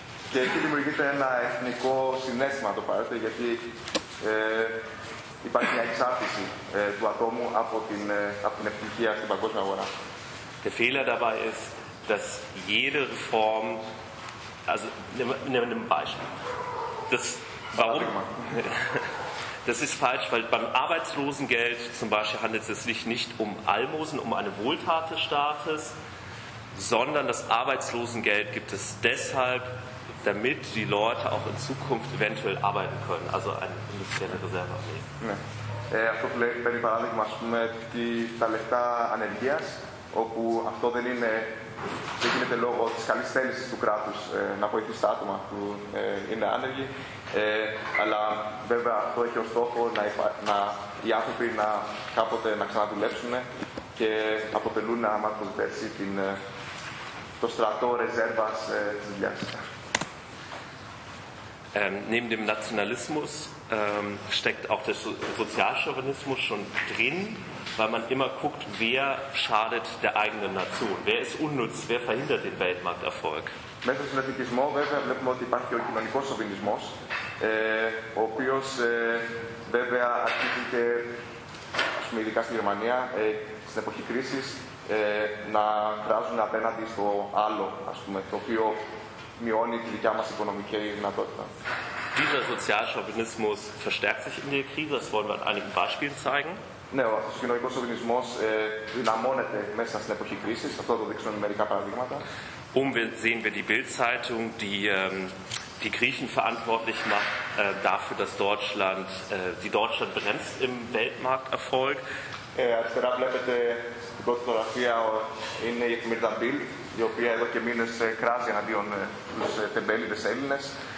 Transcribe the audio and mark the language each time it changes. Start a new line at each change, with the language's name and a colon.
Greek: Και εκεί δημιουργείται ένα εθνικό συνέστημα, το παρέτε, γιατί υπάρχει μια εξάρτηση του ατόμου από την επιτυχία στην παγκόσμια αγορά.
German: Der Fehler dabei ist, dass jede Reform, also nehmen wir ein Beispiel, das ist falsch, weil beim Arbeitslosengeld zum Beispiel handelt es sich nicht um Almosen, um eine Wohltat des Staates, sondern das Arbeitslosengeld gibt es deshalb, damit die Leute auch in Zukunft eventuell arbeiten können, also eine industrielle Reserve.
Greek: Ναι. Αυτό που λέει, παίρνει παράδειγμα, ας πούμε, τα λεφτά ανεργίας, όπου αυτό δεν γίνεται λόγω της καλής θέλησης του κράτους να βοηθήσει τα άτομα που είναι άνεργοι. Αλλά βέβαια αυτό έχει ως στόχο να οι άνθρωποι να κάποτε να ξαναδουλέψουν και αποτελούν, άμα το δείτε έτσι, το στρατό ρεζέρβας της δουλειάς.
German: Neben dem Nationalismus steckt auch der Sozialchauvinismus schon drin, weil man immer guckt, wer schadet der eigenen Nation, wer ist unnütz, wer verhindert den Weltmarkterfolg.
Greek: Μέσα στον εθνικισμό, βέβαια, βλέπουμε ότι υπάρχει και ο κοινωνικός σοβινισμός, ο οποίος, βέβαια, αρχίζει και, ας πούμε, ειδικά στη Γερμανία, στην εποχή κρίσης, να κράζουν απέναντι στο άλλο, ας πούμε, το οποίο μειώνει τη δικιά μας οικονομική δυνατότητα.
German: Dieser Sozialchauvinismus verstärkt sich in der Krise, das wollen wir an einigen Beispielen zeigen.
Greek: Ναι, ο αθωσκοινωνικός σοβινισμός δυναμώνεται μέσα στην εποχή κρίσης. Αυτό το δείξουν μερικά παραδείγματα.
German: Sehen wir die Bild-Zeitung, die die Griechen verantwortlich macht dafür, dass Deutschland, die Deutschland bremst im Weltmarkterfolg.
Greek: Αριστερά βλέπετε την πρώτη φωτογραφία, είναι η εφημερίδα Bild, η οποία εδώ και μήνες κράζει εναντίον τους τεμπέληδες Έλληνες.